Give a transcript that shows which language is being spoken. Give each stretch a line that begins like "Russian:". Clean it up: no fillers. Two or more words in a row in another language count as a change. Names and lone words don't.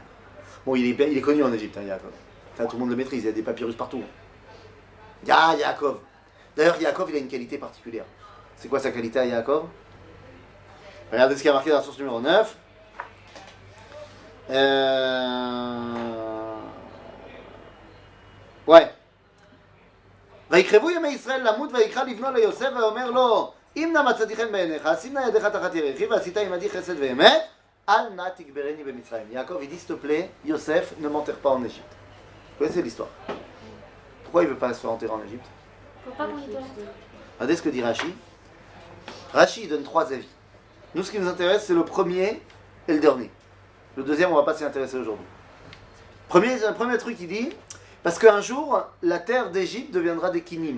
French: Bon, il est connu en Égypte, hein, Yaakov. Enfin, tout le monde le maîtrise, il y a des papyrus partout. Yaakov. D'ailleurs, Yaakov, il a une qualité particulière. C'est quoi sa qualité à Yaakov? Regardez ce qui a marqué dans la source numéro 9. Ouais.
Hebrew: ויקרבו ימי ישראל למות ויקרא לבנו ליוסף ואומר לו אם נא מצאתי חן בעיניך שים נא ידיך תחת ירכי ועשית עמדי חסד ואמת אל נא תגברני במצרים.
French: Yaakov il dit s'il te plaît Yosef ne m'enterre pas en Égypte. Vous connaissez l'histoire? Pourquoi il ne veut pas se faire enterrer en Égypte? Faut pas qu'on idolâtre. Regardez ce que dit Rashi. Rashi il donne 3 avis. Nous ce qui nous intéresse c'est le premier et le dernier. Le deuxième on ne va pas s'y intéresser aujourd'hui. Premier truc il dit parce qu'un jour, la terre d'Égypte deviendra des kinim.